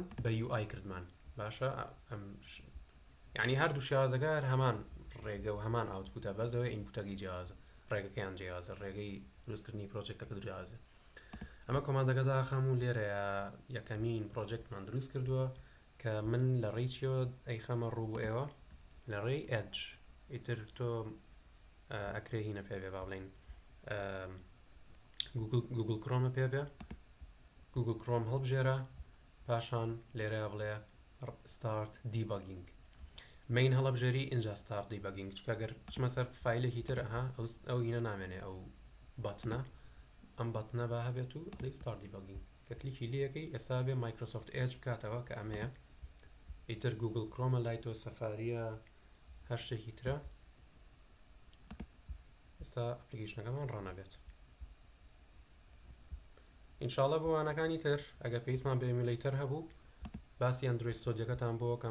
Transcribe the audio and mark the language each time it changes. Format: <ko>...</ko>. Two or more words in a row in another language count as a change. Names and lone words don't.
<ckb>بە UI کردمان باشە یعنی هەردوو شێوازەکە هەمان ڕێگە و هەمان ئاوتپوتە بەزەوەی ئینپوتەکەی جیازە ڕێگەکەیان جیازە ڕێگەی دروستکردنی پرۆجێکتەکە جیازە ئەمە کۆماندەکە داخەم و لێرەیە یەکەمین پرۆجێکتمان دروست کردووە کە من لە ڕێی چیەوە ئەی خەمە ڕوو بۆ ئێوە لە ڕێی edge ئیتر تۆ ئەکرێ هینە پێبێ با بڵێن گوگل کرۆمە پێبێ گوگل کرۆم هەڵبژێرە پاشان لێرە بڵێ</ckb> <en>start debugging main</en> <ckb>هەڵبژێری اینجا</ckb> <en>start debugging</en> <ckb>چکە گەر چمە سەر فایلێکی تر ئەو هینە نامێنێ ئەو باتنە ئەم باتنە با هەبێت و ئەڵێ</ckb> <en>start debugging</en> <ckb>کە کلیکی لێەکەی ئێستا بێ مایکرۆسۆفت ئێج بکاتەوە کە ئەمەیە ئیتر گوگل کرۆمە لای تۆ سەفاریە هەر شتێکی ترە ئێستا ئەپلیکیشنەکەمان ڕانەبێت ئینشاڵە بۆ وانەکانی تر ئەگە پێویستمان بە ئیمولیتەر هەبوو باسی ئەندروید ستۆدیۆکەتان بۆ بکەم</ckb>